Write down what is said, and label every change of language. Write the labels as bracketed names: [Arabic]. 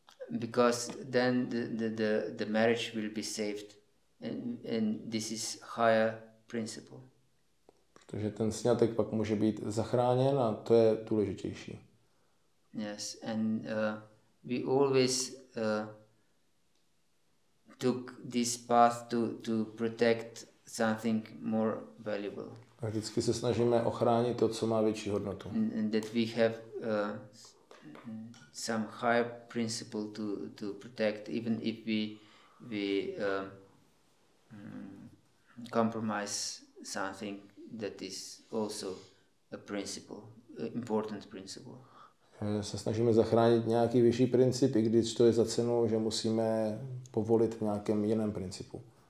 [English] Because then the marriage will be saved, and this is higher principle. [Czech] Protože ten sňatek pak může být zachráněn a to je důležitější. [English] Yes, and we always took this path to protect something more valuable. [Czech] A vždycky se snažíme ochránit to, co má větší hodnotu. [English] And that we have some higher principle to protect, even if we compromise something that is also a principle, important principle. [Czech] Se snažíme zachránit nějaký vyšší princip, i když to je za cenu, že musíme povolit v nějakém jiném principu.